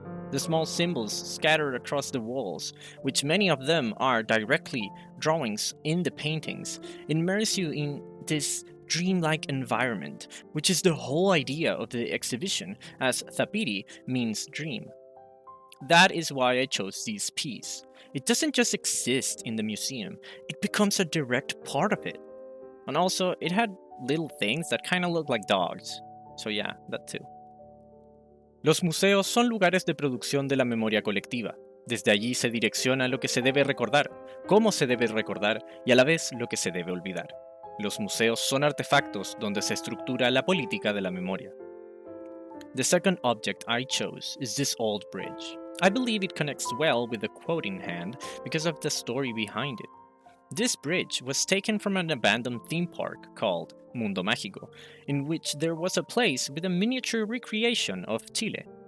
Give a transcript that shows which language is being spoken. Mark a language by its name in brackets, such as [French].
[English] The small symbols scattered across the walls, which many of them are directly drawings in the paintings, immerse you in this dreamlike environment, which is the whole idea of the exhibition, as Tapiri means dream. That is why I chose this piece. It doesn't just exist in the museum, it becomes a direct part of it. And also, it had little things that kind of look like dogs. So yeah, that too. [Spanish] Los museos son lugares de producción de la memoria colectiva. Desde allí se direcciona lo que se debe recordar, cómo se debe recordar y a la vez lo que se debe olvidar. Los museos son artefactos donde se estructura la política de la memoria. [English] The second object I chose is this old bridge. I believe it connects well with the quote in hand because of the story behind it. This bridge was taken from an abandoned theme park called Mundo Mágico, in which there was a place with a miniature recreation of Chile.